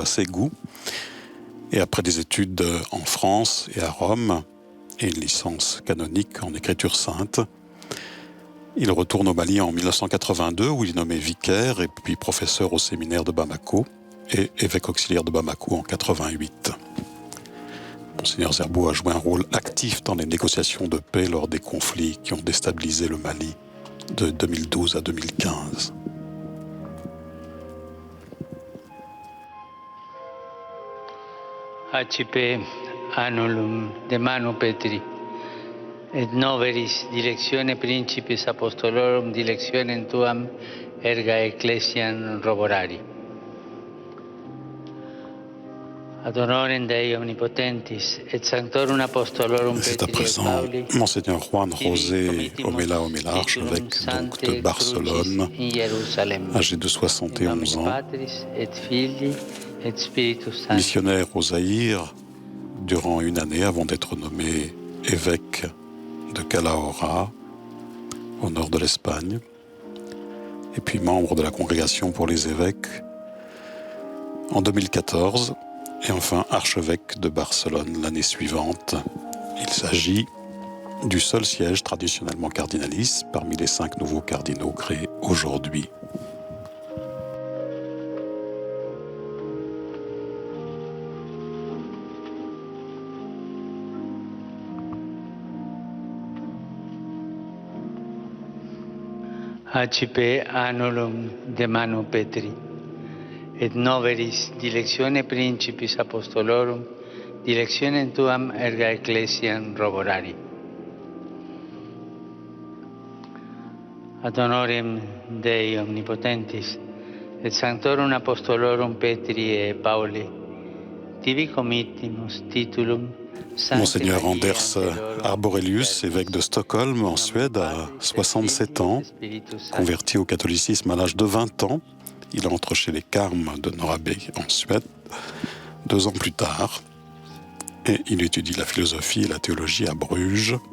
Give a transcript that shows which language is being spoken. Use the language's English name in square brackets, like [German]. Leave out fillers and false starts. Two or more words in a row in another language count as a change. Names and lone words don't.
[French] Ségou et après des études en France et à Rome et une licence canonique en écriture sainte, il retourne au Mali en 1982 où il est nommé vicaire et puis professeur au séminaire de Bamako et évêque auxiliaire de Bamako en 1988. Monseigneur Zerbo a joué un rôle actif dans les négociations de paix lors des conflits qui ont déstabilisé le Mali de 2012 à 2015. [Latin] Accipe annulum de manu Petri, et noveris directione principis apostolorum directionem tuam erga ecclesiam roborari. Ad honorem Dei omnipotentis et sanctorum apostolorum [French] C'est à [Latin] Petri et [French] présent [Latin] Pauli, [French] Monseigneur Juan José Omela Omela, archevêque donc de Barcelone, âgé de 71 ans, missionnaire au Zaïre durant une année avant d'être nommé évêque de Calahorra, au nord de l'Espagne, et puis membre de la Congrégation pour les évêques en 2014, et enfin archevêque de Barcelone l'année suivante. Il s'agit du seul siège traditionnellement cardinaliste parmi les 5 nouveaux cardinaux créés aujourd'hui. [Latin] Accipe annulum de manu Petri, et noveris directione principis apostolorum directionem tuam erga ecclesiam roborari. Ad honorem Dei omnipotentis et sanctorum apostolorum Petri et Pauli, tibi committimus titulum. [French] Monseigneur Anders Arborelius, évêque de Stockholm en Suède à 67 ans, converti au catholicisme à l'âge de 20 ans, il entre chez les Carmes de Norrabäck en Suède 2 ans plus tard et il étudie la philosophie et la théologie à Bruges.